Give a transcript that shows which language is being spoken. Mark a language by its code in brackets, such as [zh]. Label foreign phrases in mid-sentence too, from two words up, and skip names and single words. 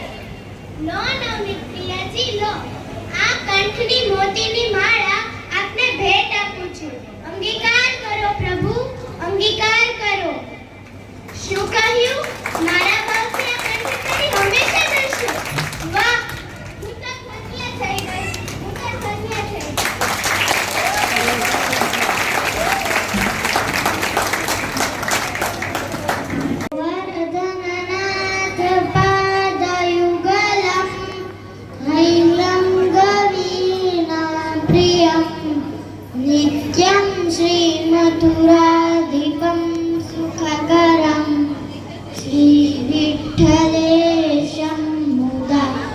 [gu] લો નવનીત પ્રિયાજી, લો આ કંઠની મોતીની માળા આપને ભેટ આપું છું. અંગીકાર કરો પ્રભુ, અંગીકાર કરો. શું કહ્યું? મારા ભાવથી આ કંઠ હંમેશા રહેશે. વાહ, હું તો ધન્ય થઈ ગઈ, હું તો ધન્ય થઈ ગઈ. [sa] वरदननाथ पादयुगलं हैलं गवीना प्रियं नित्यं श्रीमथुराधिपं सुखकरं श्रीविठ्ठलेशं मुदा